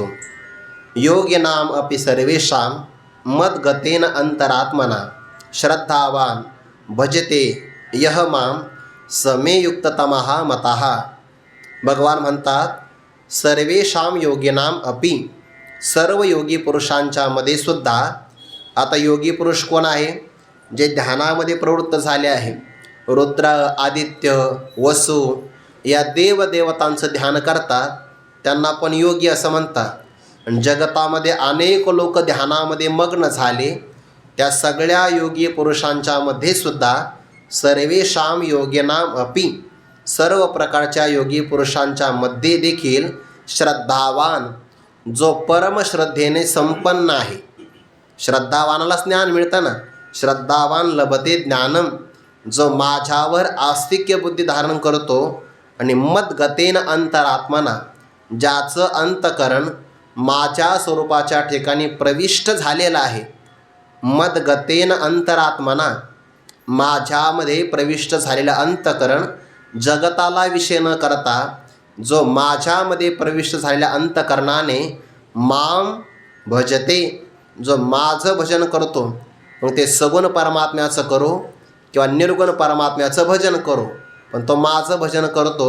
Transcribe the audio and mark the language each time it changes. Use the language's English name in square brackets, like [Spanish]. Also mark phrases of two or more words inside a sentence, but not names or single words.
[Sanskrit] योगिनाम अपि सर्वेषां मद्गतेन अंतरात्मना श्रद्धावान भजते यह मां समे युक्ततमः मतः. [Marathi] भगवान म्हणतात [Sanskrit] सर्वेषां योगिनाम अपि, [Marathi] सर्व योगी पुरुषांच्या मध्ये सुद्धा. आता योगी पुरुष कोण आहे, जे ध्यानामध्ये प्रवृत्त झाले आहे. रुद्र, आदित्य, वसु या देवदेवतांचं ध्यान करतात, त्यांना पण योगी असं म्हणतात. आणि जगतामध्ये अनेक लोक ध्यानामध्ये मग्न झाले, त्या सगळ्या योगी पुरुषांच्या मध्ये सुद्धा [Sanskrit] सर्वेषां योगिनाम अपि, [Marathi] सर्व प्रकारच्या योगी पुरुषांच्या मध्ये देखील श्रद्धावान, जो परमश्रद्धेने संपन्न आहे. श्रद्धावानालाच ज्ञान मिळतं ना. [Sanskrit] श्रद्धावान लभते ज्ञानम, [Marathi] जो माझ्यावर आस्तिक्य बुद्धी धारण करतो. आणि [Sanskrit] मद्गतेन अंतरात्मना, [Marathi] ज्याचं अंतकरण माझ्या स्वरूपाच्या ठिकाणी प्रविष्ट झालेला आहे. [Sanskrit] मदगतेन अंतरात्मना, [Marathi] माझ्यामध्ये प्रविष्ट झालेलं अंतकरण जगताला विषय न करता जो माझ्यामध्ये प्रविष्ट झालेल्या अंतकरणाने [Sanskrit] माम भजते, [Marathi] जो माझं भजन करतो, मग ते सगुण परमात्म्याचं करो किंवा निर्गुण परमात्म्याचं भजन करो, पण तो माझं भजन करतो.